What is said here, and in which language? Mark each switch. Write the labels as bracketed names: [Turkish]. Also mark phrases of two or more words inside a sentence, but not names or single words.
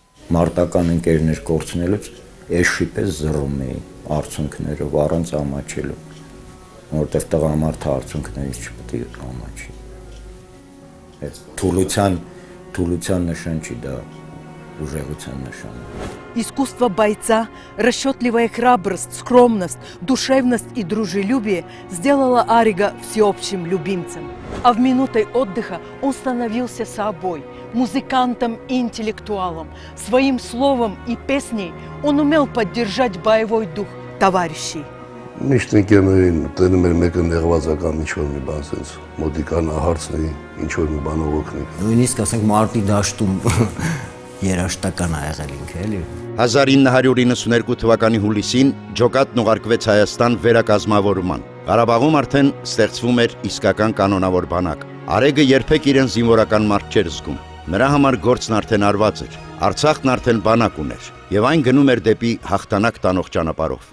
[Armenian] Մարտական ընկերներ կորցնելուց էշի պես զռում էի արցունքներով առանց ամաչելու, որովհետև տղամարդը արցունքներից չպետք է ամաչի։ Այդ թուլության նշան չի, դա ուժեղության нишан. [Russian] Искусство бойца, расчетливая храбрость, скромность, душевность и дружелюбие сделало Арига всеобщим любимцем. А в минуты отдыха он становился собой, музыкантом и интеллектуалом. Своим словом и песней он умел поддержать боевой дух товарищей. [Armenian] Միշտ ընկերներին տենում էր մեկը նեղվածական ինչ-որ մի բան սենց մոտիկան հարցնի, ինչ-որ մի բանով օգնի։ Նույնիսկ ասենք մարտի դաշտում երաշտական ա եղել ինքը, էլի։ 1992 թվականի հուլիսին ջոկատն ուղարկվեց Հայաստան վերակազմավորման։ Ղարաբաղում արդեն ստեղծվում էր իսկական կանոնավոր բանակ։ Արեգը երբեք իրեն զինվորական մարդ չէր զգում։ Նրա համար գործն արդեն արված էր։ Արցախն արդեն բանակ ուներ, եւ այն գնում էր դեպի հաղթանակ տանող ճանապարհով։